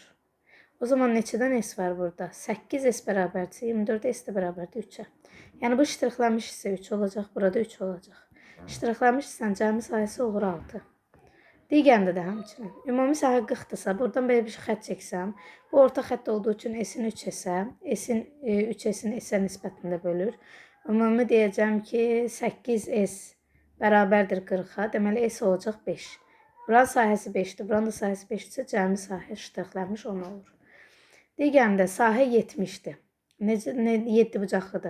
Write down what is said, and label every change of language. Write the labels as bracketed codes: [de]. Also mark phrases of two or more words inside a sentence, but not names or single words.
[az] O zaman neçədən S var burada? 8S bərabərdirsə, 24S də bərabərdir 3-ə. Yəni bu iştiraklanmış hissə 3 olacaq, burada 3 olacaq. İştiraklanmış hissənin cəmi sayısı olur 6. Digərində də həmçinin. Ümumi sahə 40-dırsa, buradan belə bir xətt çəksəm, bu orta xətt olduğu üçün S-in 3S-ə, S-in 3S-in S-ə nisbətində bölür. Ümumi deyəcəm ki, 8S bərabərdir 40-a, deməli S olacaq 5. Buranın sahəsi 5-dir, buranın da sahəsi 5-dirsə, cəmi sahə iştiraklanmış 10 olur. Digərində sahə 70-dir. 7 bucaqlıdır.